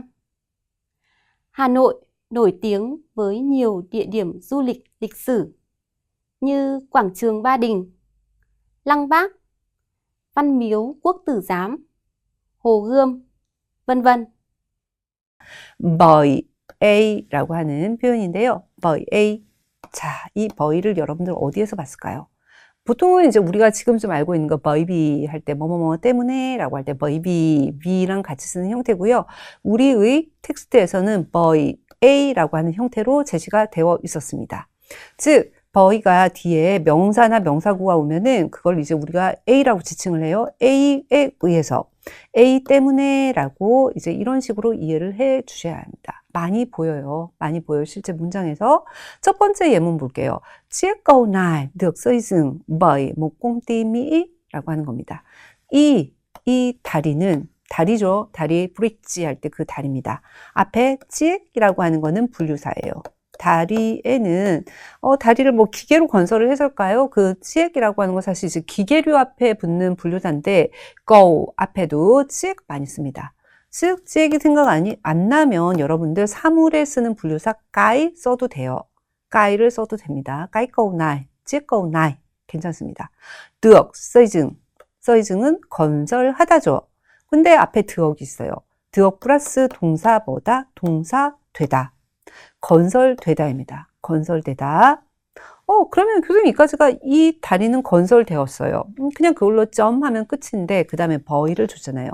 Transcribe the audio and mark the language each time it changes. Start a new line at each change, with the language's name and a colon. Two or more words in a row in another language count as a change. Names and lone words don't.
Vietnamese: Hà Nội nổi tiếng với nhiều địa điểm du lịch lịch sử như Quảng trường Ba Đình, Lăng Bác, Văn miếu Quốc Tử Giám, Hồ Gươm, vân vân.
Korean: bởi A라고 하는 표현인데요. bởi A. 자, 이 böy를 여러분들 어디에서 봤을까요? 보통은 이제 우리가 지금 좀 알고 있는 거
Vietnamese: bởi vì
Korean: 할 때 뭐뭐뭐 때문에 라고 할 때
Vietnamese: bởi vì
Korean: V랑 같이 쓰는 형태고요. 우리의 텍스트에서는 bởi A라고 하는 형태로 제시가 되어 있었습니다. 즉 böy가 뒤에 명사나 명사구가 오면은 그걸 이제 우리가 A라고 지칭을 해요. A에 의해서 A 때문에 라고 이제 이런 식으로 이해를 해 주셔야 합니다. 많이 보여요. 많이 보여요. 실제 문장에서. 첫 번째 예문 볼게요.
Vietnamese: Chiếc cầu này được xây dựng bởi một công ty Mỹ
Korean: 라고 하는 겁니다. 이 다리는 다리죠. 다리 브릿지 할 때 그 다리입니다. 앞에 chiếc이라고 하는 거는 분류사예요. 다리에는 다리를 뭐 기계로 건설을 해서일까요? 그 치액이라고 하는 건 사실 이제 기계류 앞에 붙는 분류사인데 go 앞에도 치액 많이 씁니다. 즉 치액이 생각 안 나면 여러분들 사물에 쓰는 분류사 까이 써도 돼요. 까이를 써도 됩니다.
Vietnamese: cái câu này, chiếc câu này
Korean: 괜찮습니다.
Vietnamese: được xây dựng
Korean: 은 건설하다죠. 근데 앞에 드억이 있어요. 드억 플러스 동사 뭐다? 동사 되다. 건설되다입니다. 건설되다. 그러면 교수님 이까지가 이 다리는 건설되었어요. 그냥 그걸로 점하면 끝인데 그 다음에 버이를 줬잖아요.